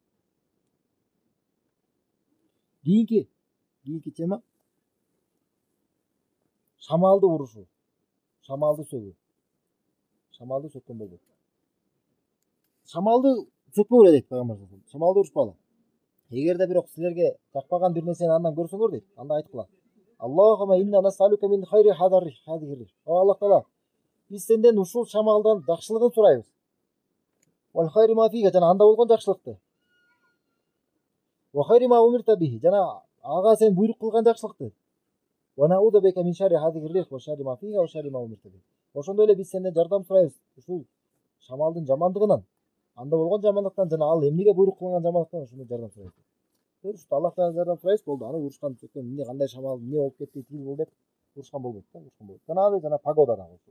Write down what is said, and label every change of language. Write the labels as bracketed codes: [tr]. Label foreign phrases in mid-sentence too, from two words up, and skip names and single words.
[ky] Кийинки тема шамалды урушу. Шамалды сөгүү. Шамалды сөккөн болбойт. Шамалды сөкпөгүлө дейт пайгамбар [ar] صلى الله عليه وسلم. [ky] Шамалды урушпагыла. Эгерде бирок силерге жакпаган бир нерсени андан көрсөңөр дейт, анда айткыла. [ar] اللهم إنا نسألك من خير هذه. [ky] О Аллах Таала, биз сенден ушул шамалдан жакшылыгын сурайбыз. [ar] وخير ما فيها, [ky] жана анда болгон жакшылыкты. [ar] وخير ما أمرت به, [ky] жана ага сен буйрук кылган жакшылыкты. [ar] ونعوذ بك من شر هذه وشر ما فيها وشر ما أمرت به. [ky] Ошондой эле биз сенден жардам сурайбыз ушул шамалдын жамандыгынан, анда болгон жамандыктан, жана ал эмнеге буйрук кылган жамандыктан ошондой жардам сурайбыз. Ушул Аллахтан жардам сурайбыз, болду. Аны урушкан сөккөн эмне кандай шамал, эмне болуп кетти, тил болду деп урушкан болбойт да, урушкан болбойт. Жана погода да болду.